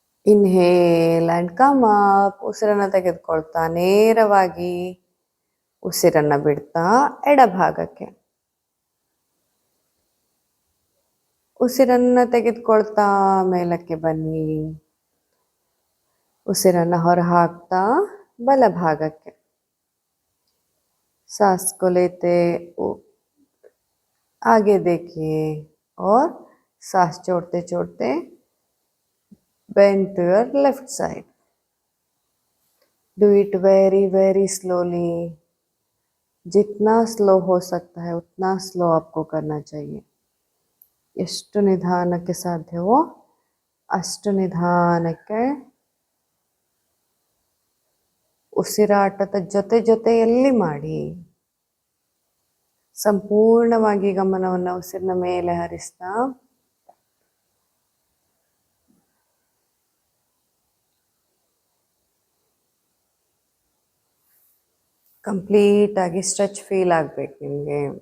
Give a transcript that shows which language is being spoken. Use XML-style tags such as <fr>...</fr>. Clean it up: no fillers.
<en>inhale and come up,</en> <kn>ಉಸಿರನ್ನ ತೆಗೆದುಕೊಳ್ತಾ ನೇರವಾಗಿ, ಉಸಿರನ್ನ ಬಿಡ್ತಾ ಎಡಭಾಗಕ್ಕೆ, ಉಸಿರನ್ನ ತೆಗೆದುಕೊಳ್ತಾ ಮೇಲಕ್ಕೆ ಬನ್ನಿ, ಉಸಿರನ್ನ ಹೊರ ಹಾಕ್ತಾ ಬಲಭಾಗಕ್ಕೆ.</kn> <hi>सांस को लेते आगे देखिए और सांस छोड़ते छोड़ते</hi> <en>bend to your left side. Do it very very slowly.</en> <hi>जितना स्लो हो सकता है उतना स्लो आपको करना चाहिए.</hi> <kn>ಎಷ್ಟು ನಿಧಾನಕ್ಕೆ ಸಾಧ್ಯವೋ ಅಷ್ಟು ನಿಧಾನಕ್ಕೆ ಉಸಿರಾಟದ ಜೊತೆ ಜೊತೆಯಲ್ಲಿ ಮಾಡಿ. ಸಂಪೂರ್ಣವಾಗಿ ಗಮನವನ್ನು ಉಸಿರಿನ ಮೇಲೆ ಹರಿಸ್ತಾ ಕಂಪ್ಲೀಟ್ ಆಗಿ ಸ್ಟ್ರೆಚ್ ಫೀಲ್ ಆಗ್ಬೇಕು ನಿಮಗೆ.</kn>